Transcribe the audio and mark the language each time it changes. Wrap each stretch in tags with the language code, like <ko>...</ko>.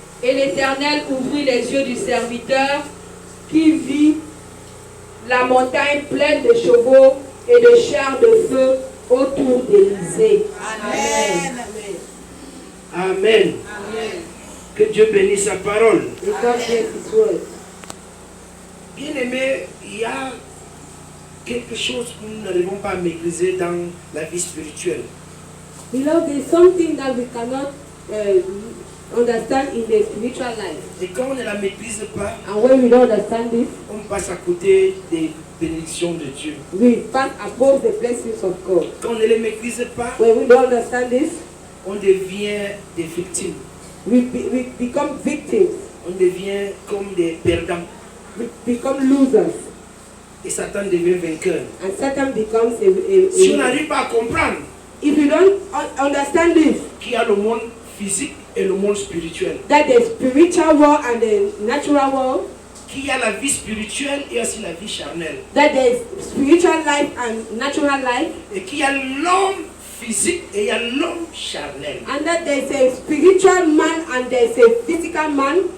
<fr>Et l'Éternel ouvrit les yeux du serviteur, qui vit la montagne pleine de chevaux et de chars de feu autour d'Élisée. Amen. Amen. Amen. Que Dieu bénisse sa parole.</fr> <en>Et God bless His word.</en> <fr>Bien aimé, il y a quelque chose que nous n'arrivons pas à maîtriser dans la vie spirituelle.</fr> <en>Beloved, there's something that we cannot understand in the spiritual life.</en> <fr>Et quand on ne la maîtrise pas,</fr> <en>And when we don't understand this,</en> <fr>on passe à côté des bénédictions de Dieu.</fr> <en>we pass above the blessings of God.</en> <fr>Quand on ne les maîtrise pas,</fr> <en>When we don't understand this,</en> <fr>on devient des victimes.</fr> <en>we become victims.</en> <fr>On devient comme des perdants.</fr> <en>We become losers.</en> <fr>Et Satan devient vainqueur.</fr> <en>And Satan becomes</en> <fr>Si on n'arrive pas à comprendre</fr> <en>if you don't understand this,</en> <fr>qu'il y a le monde physique et le monde spirituel,</fr> <en>that the spiritual world and the natural world,</en> <fr>qu'il y a la vie spirituelle et aussi la vie charnelle,</fr> <en>that there is spiritual life and natural life,</en> <fr>et qu'il y a l'homme physique et il y a l'homme charnel,</fr> <en>and that there is a spiritual man and there is a physical man,</en>